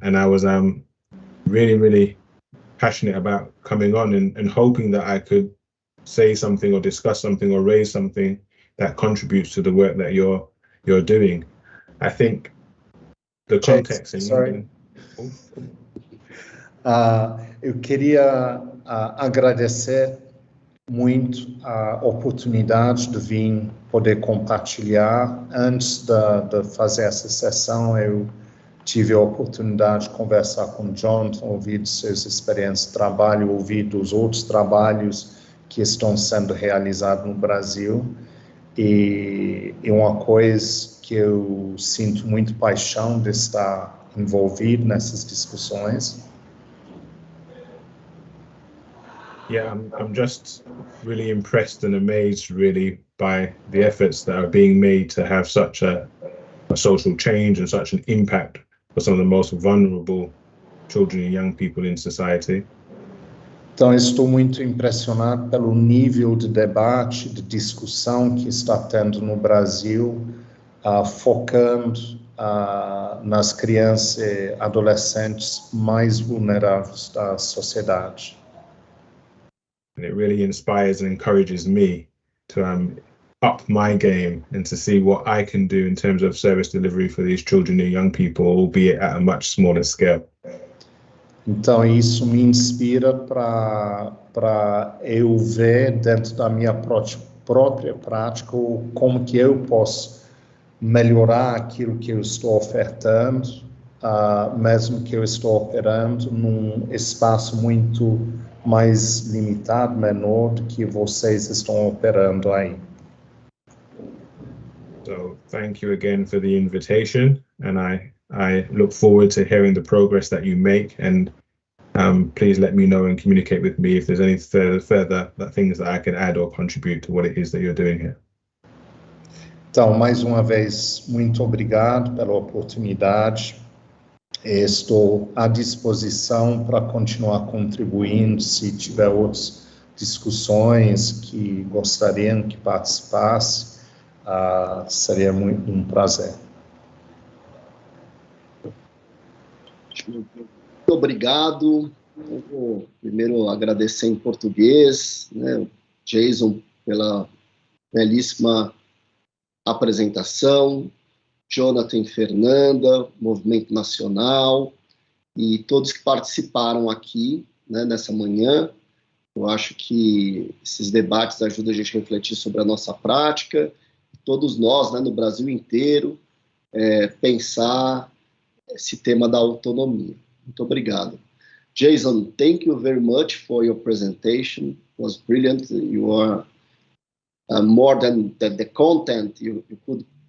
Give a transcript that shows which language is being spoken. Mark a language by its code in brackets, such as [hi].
[en] And I was really, really passionate about coming on and hoping that I could say something or discuss something or raise something that contributes to the work that you're doing. I think the context in England... [pt] eu queria agradecer muito a oportunidade de vir poder compartilhar. Antes de fazer essa sessão, eu tive a oportunidade de conversar com o John, ouvir de suas experiências de trabalho, ouvir dos outros trabalhos que estão sendo realizados no Brasil. E uma coisa que eu sinto muito paixão de estar envolvido nessas discussões. [en] Yeah, I'm just really impressed and amazed really by the efforts that are being made to have such a social change and such an impact for some of the most vulnerable children and young people in society. [pt] Então, estou muito impressionado pelo nível de debate, de discussão que está tendo no Brasil, focando nas crianças e adolescentes mais vulneráveis da sociedade. [en] And it really inspires and encourages me to up my game and to see what I can do in terms of service delivery for these children and young people, albeit at a much smaller scale. [pt] Então, isso me inspira para eu ver dentro da minha própria prática como que eu posso melhorar aquilo que eu estou ofertando, mesmo que eu estou operando num espaço muito mais limitado, menor do que vocês estão operando aí. [en] So, thank you again for the invitation, and I look forward to hearing the progress that you make, and please let me know and communicate with me if there's any further things that I can add or contribute to what it is that you're doing here. [pt] Então, mais uma vez, muito obrigado pela oportunidade. Estou à disposição para continuar contribuindo. Se tiver outras discussões que gostariam que participasse, seria muito um prazer. Muito obrigado. Eu vou primeiro agradecer em português, né, Jason, pela belíssima apresentação, Jonathan e Fernanda, Movimento Nacional e todos que participaram aqui, né, nessa manhã. Eu acho que esses debates ajudam a gente a refletir sobre a nossa prática, todos nós, né, no Brasil inteiro, pensar esse tema da autonomia. Muito obrigado. [en] Jason, thank you very much for your presentation. It was brilliant. You are more than the content. You could